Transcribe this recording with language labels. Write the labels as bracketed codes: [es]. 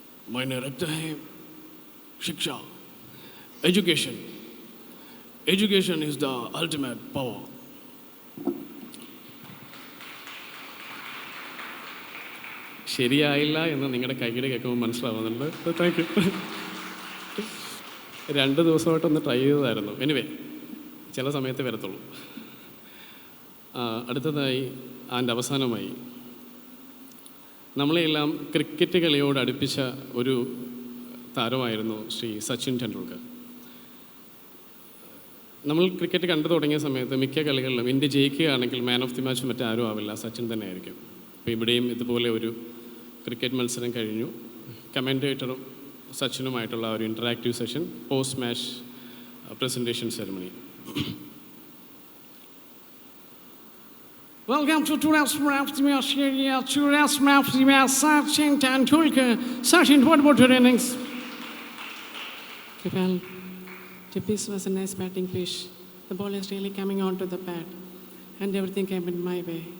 [hi] मायने रखते हैं शिक्षा, education. [en] Education is the ultimate power. [ml] ശരിയായില്ല എന്ന് നിങ്ങളുടെ കൈയ്യടി കേൾക്കുമ്പോൾ മനസ്സിലാവുന്നുണ്ട്. Thank you. 2 ദിവസമായിട്ടൊന്ന് ട്രൈ ചെയ്തതായിരുന്നു. എനിവേ, ചില സമയത്ത് വരത്തുള്ളൂ. അടുത്തതായി അതിൻ്റെ അവസാനമായി നമ്മളെയെല്ലാം ക്രിക്കറ്റ് കളിയോട് അടുപ്പിച്ച ഒരു താരമായിരുന്നു ശ്രീ സച്ചിൻ ടെണ്ടുൽക്കർ. നമ്മൾ ക്രിക്കറ്റ് കണ്ടു തുടങ്ങിയ സമയത്ത് മിക്ക കളികളിലും India ജയിക്കുകയാണെങ്കിൽ man of the match മറ്റാരും ആവില്ല, സച്ചിൻ തന്നെ ആയിരിക്കും. അപ്പോൾ ഇവിടെയും ഇതുപോലെ ഒരു ക്രിക്കറ്റ് മത്സരം കഴിഞ്ഞു. കമൻറ്റേറ്ററും സച്ചിനുമായിട്ടുള്ള ഒരു interactive session, post match presentation ceremony. [en] Welcome to today's match. Today's match, Sachin Tendulkar. Sachin, what about your innings? Well, the pitch was a nice batting pitch. The ball is really coming onto the pad, and everything came in my way.